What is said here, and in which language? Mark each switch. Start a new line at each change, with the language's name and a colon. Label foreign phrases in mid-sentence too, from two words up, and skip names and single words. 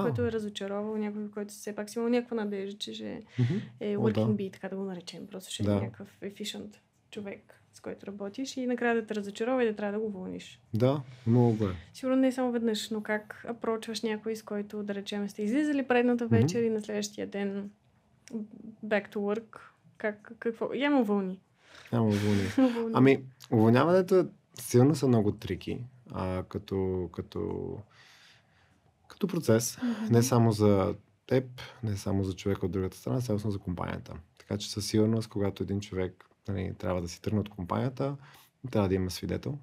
Bulgarian: който е разочаровал, някой, който все пак си имал някаква надежда, че ще е
English: working bee,
Bulgarian: така да го наречем. Просто ще е някакъв efficient човек, с който работиш и накрая да те разочарова и да трябва да го вълниш. Да, много е. Сигурно не е само веднъж, но как апрочваш някой, с който, да речем, сте излизали предната вечер и на следващия ден
English: back to work,
Bulgarian: какво? Ямо вълни. Ами, уволняването силно са много трики, като процес. Не само за теб, не само за човека от другата страна, цялостно за компанията. Така че със сигурност, когато един човек трябва да си тръгне от компанията, трябва да има свидетел.